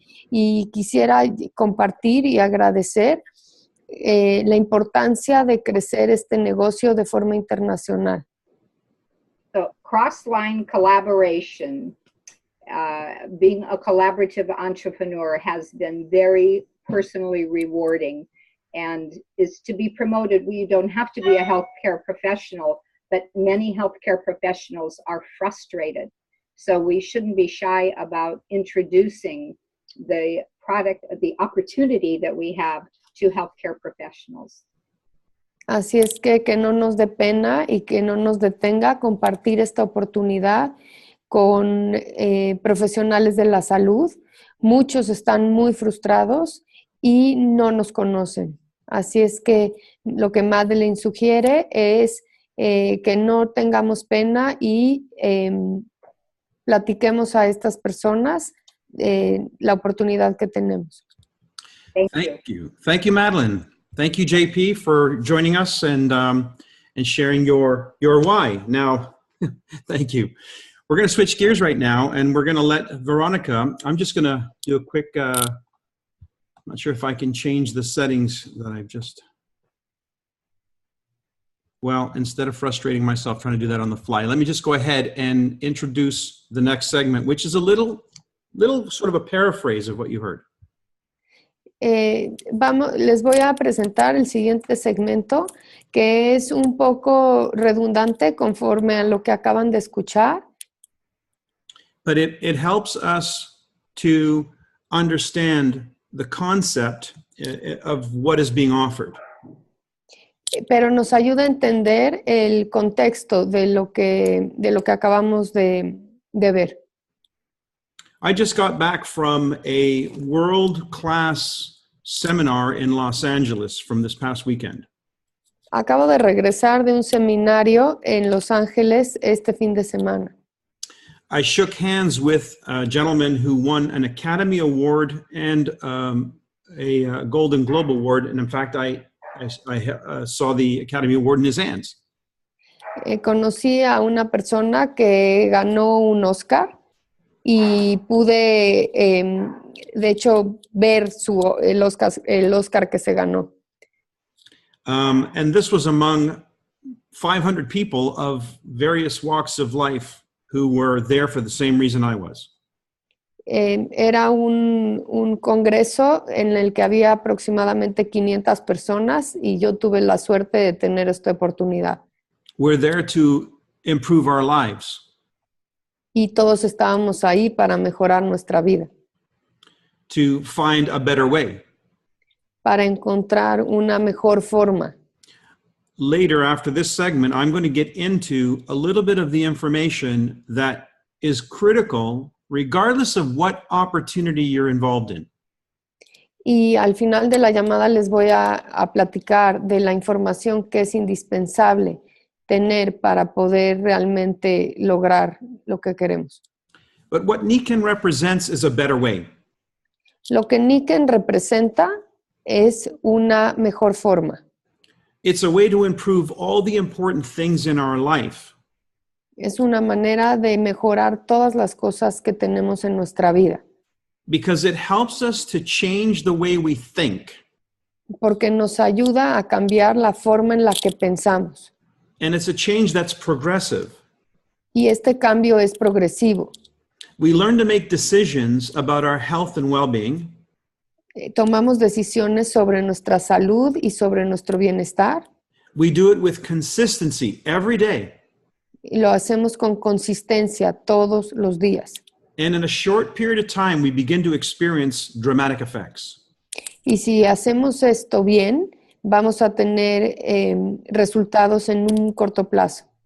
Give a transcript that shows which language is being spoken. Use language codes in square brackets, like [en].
[es] Y quisiera compartir y agradecer la importancia de crecer este negocio de forma internacional. [en] So, cross-line collaboration, being a collaborative entrepreneur has been very personally rewarding and is to be promoted. We don't have to be a healthcare professional, but many healthcare professionals are frustrated. So we shouldn't be shy about introducing the product, the opportunity that we have to healthcare professionals. [es] Así es que no nos dé pena y que no nos detenga compartir esta oportunidad con profesionales de la salud. Muchos están muy frustrados y no nos conocen. Así es que lo que Madeleine sugiere es que no tengamos pena y platiquemos a estas personas la oportunidad que tenemos. [en] Thank you. Thank you, Madeleine. Thank you, JP, for joining us and sharing your why. Now, thank you. We're going to switch gears right now, and we're going to let Veronica, I'm just going to do a quick, I'm not sure if I can change the settings that I've just, well, instead of frustrating myself trying to do that on the fly, let me just go ahead and introduce the next segment, which is a little sort of a paraphrase of what you heard. [es] Les voy a presentar el siguiente segmento, que es un poco redundante conforme a lo que acaban de escuchar. [en] But it helps us to understand the concept of what is being offered. [es] Pero nos ayuda a entender el contexto de lo que acabamos de ver. [en] I just got back from a world-class seminar in Los Angeles from this past weekend. [es] Acabo de regresar de un seminario en Los Ángeles este fin de semana. [en] I shook hands with a gentleman who won an Academy Award and a Golden Globe Award. And in fact, I saw the Academy Award in his hands. [es] Conocí a una persona que ganó un Oscar y pude, de hecho, ver el Oscar que se ganó. [en] And this was among 500 people of various walks of life who were there for the same reason I was. [es] Era un congreso en el que había aproximadamente 500 personas y yo tuve la suerte de tener esta oportunidad. [en] We're there to improve our lives. [es] Y todos estábamos ahí para mejorar nuestra vida, [en] To find a better way. [es] para encontrar una mejor forma. [en] Later, after this segment, I'm going to get into a little bit of the information that is critical regardless of what opportunity you're involved in. [es] Y al final de la llamada les voy a platicar de la información que es indispensable tener para poder realmente lograr lo que queremos. [en] But what Nikken represents is a better way. [es] Lo que Nikken representa es una mejor forma. [en] It's a way to improve all the important things in our life. [es] Es una manera de mejorar todas las cosas que tenemos en nuestra vida. [en] Because it helps us to change the way we think. [es] Porque nos ayuda a cambiar la forma en la que pensamos. [en] And it's a change that's progressive. [es] Y este cambio es progresivo. [en] We learn to make decisions about our health and well-being. [es] Tomamos decisiones sobre nuestra salud y sobre nuestro bienestar. [en] We do it with consistency every day. [es] Y lo hacemos con consistencia todos los días. [en] And in a short period of time, we begin to experience dramatic effects. [es] Y si hacemos esto bien, vamos a tener resultados en un corto plazo.